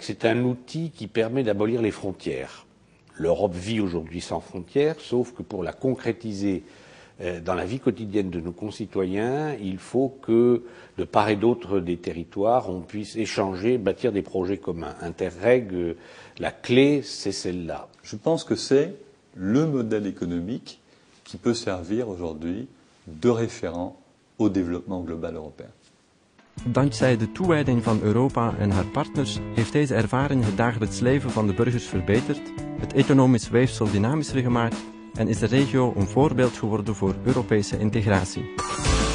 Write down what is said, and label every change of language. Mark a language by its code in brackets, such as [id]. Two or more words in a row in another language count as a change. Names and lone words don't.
[fr] C'est un outil qui permet d'abolir les frontières. L'Europe vit aujourd'hui sans frontières, sauf que pour la concrétiser dans la vie quotidienne de nos concitoyens, il faut que, de part et d'autre des territoires, on puisse échanger, bâtir des projets communs. Interreg, la clé, c'est celle-là. Je pense que c'est le modèle économique qui peut servir aujourd'hui de référent au développement global européen. [nl] Dankzij de toewijding van Europa en haar partners heeft deze ervaring het dagelijks leven van de burgers verbeterd, het economisch weefsel dynamischer gemaakt en is de regio een voorbeeld geworden voor Europese integratie.